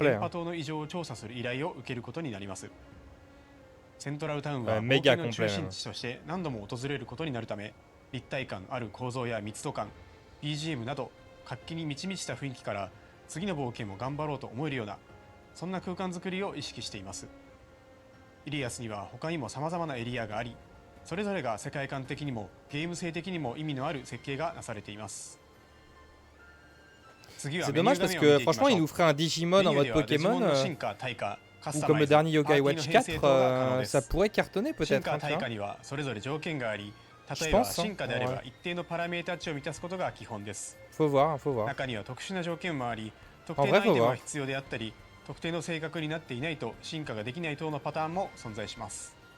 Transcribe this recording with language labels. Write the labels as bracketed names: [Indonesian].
[Japanese] 波塔の異常を調査する依頼を受けることになります。セントラルタウンは冒険の中心地として何度も訪れることになるため、立体感ある構造や密度感、BGM など活気に満ち満ちた雰囲気から次の冒険も頑張ろうと思えるような、そんな空間づくりを意識しています。イリアスには他にも様々なエリアがあり、それぞれが世界観的にもゲーム性的にも意味のある設計がなされています。 [French] C'est dommage parce que franchement il nous ferait un Digimon en mode Pokémon ou comme le dernier Yogai Watch 4, ça pourrait cartonner peut-être. [Japanese] 対価にはそれぞれ条件があり、例えば進化であれば一定のパラメータ値を満たすことが基本です。 [French] Faut voir, faut voir. [Japanese] 中には特殊な条件もあり、特定のアイテムが必要であったり、特定の性格になっていないと進化ができない等のパターンも存在します。